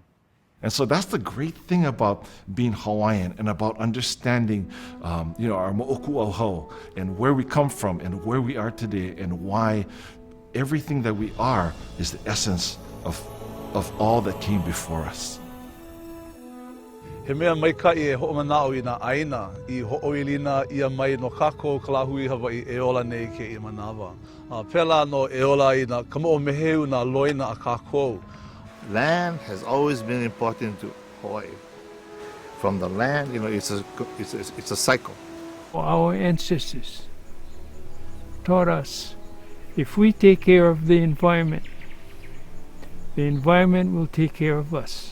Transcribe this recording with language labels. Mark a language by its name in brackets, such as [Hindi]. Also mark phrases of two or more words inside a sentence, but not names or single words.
[English] And so that's the great thing about being Hawaiian and about understanding, our mo'oku'auhau and where we come from and where we are today and why everything that we are is the essence of all that came before us. [Hawaiian] He mea maikai e ho'omanao I nā ʻāina I ho'oilina ia mai no kākou kalahui Hawaii e ola nei ke I manawa. Pela no e ola I nā kamo'omeheu nā loina a kākou. [English] Land has always been important to Hawaii. From the land, it's a cycle. Our ancestors taught us if we take care of the environment will take care of us.